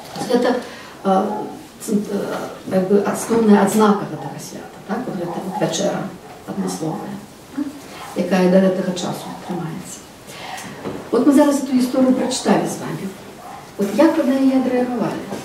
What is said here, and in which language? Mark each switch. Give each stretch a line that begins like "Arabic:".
Russian: Это как бы основная адзнака гэтага свята, так?
Belarusian: Вот гэта вот вячэра адмысловая, якая до гэтага часу трымаецца.
Russian: Вот мы зараз эту историю прочитали с вами.
Belarusian: Вот як вы на яе адрэагавалі?